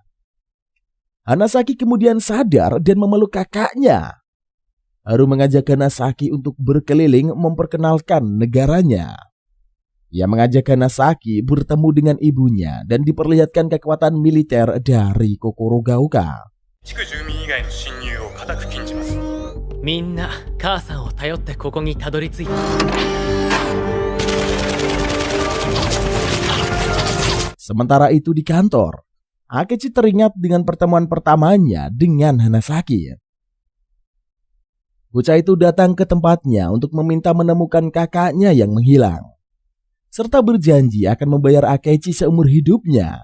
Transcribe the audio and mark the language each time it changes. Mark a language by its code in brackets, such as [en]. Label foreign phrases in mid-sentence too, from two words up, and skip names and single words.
[id] Hanasaki kemudian sadar dan memeluk kakaknya. Haru mengajak Hanasaki untuk berkeliling memperkenalkan negaranya. Ia mengajak Hanasaki bertemu dengan ibunya dan diperlihatkan kekuatan militer dari Kokurogaoka. [ja] 地区住民以外の侵入を固く禁じます。みんな母さんを頼ってここにたどり着いた。 [id] Sementara itu di kantor, Akechi teringat dengan pertemuan pertamanya dengan Hanasaki. Bocah itu datang ke tempatnya untuk meminta menemukan kakaknya yang menghilang, serta berjanji akan membayar Akechi seumur hidupnya.